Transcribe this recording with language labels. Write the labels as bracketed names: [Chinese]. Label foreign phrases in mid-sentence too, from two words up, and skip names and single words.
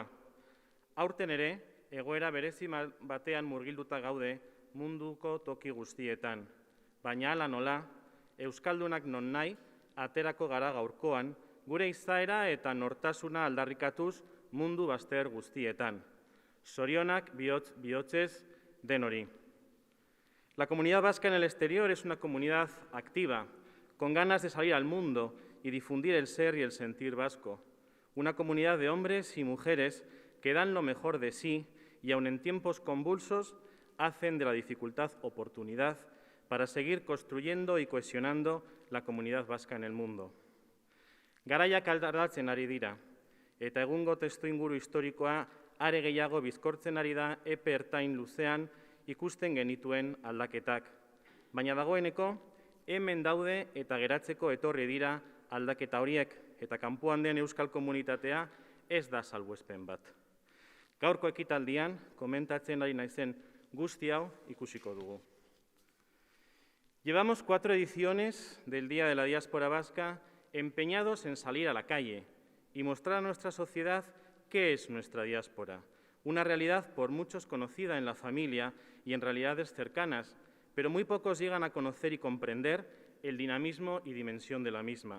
[Basque] Aurten ere, egoera berezi batean murgilduta gaude munduko toki guztietan. Baina hala nola, euskaldunak non nahi, aterako gara gaurkoan, gure izaera eta nortasuna aldarrikatuz mundu bazter guztietan. Zorionak bihotzez denori. [Spanish] La comunidad vasca en el exterior es una comunidad activa, con ganas de salir al mundo y difundir el ser y el sentir vasco. Una comunidad de hombres y mujeres que dan lo mejor de sí y aun en tiempos convulsos hacen de la dificultad oportunidad para seguir construyendo y cohesionando la comunidad vasca en el mundo. [Basque] Garaiak aldatzen ari dira, eta egungo testuinguru historikoa are gehiago bizkortzen ari da epe ertain luzean ikusten genituen aldaketak. Baina dagoeneko, hemen daude eta geratzeko etorri dira aldaketa horiek eta kanpoan den euskal komunitatea ez da salbuespen bat. Gaurko ekitaldian, komentatzen ari naizen guzti hau ikusiko dugu. [Spanish] Llevamos 4 ediciones del Día de la Diáspora Vasca empeñados en salir a la calle y mostrar a nuestra sociedad qué es nuestra diáspora. Una realidad por muchos conocida en la familia y en realidades cercanas, pero muy pocos llegan a conocer y comprender el dinamismo y dimensión de la misma.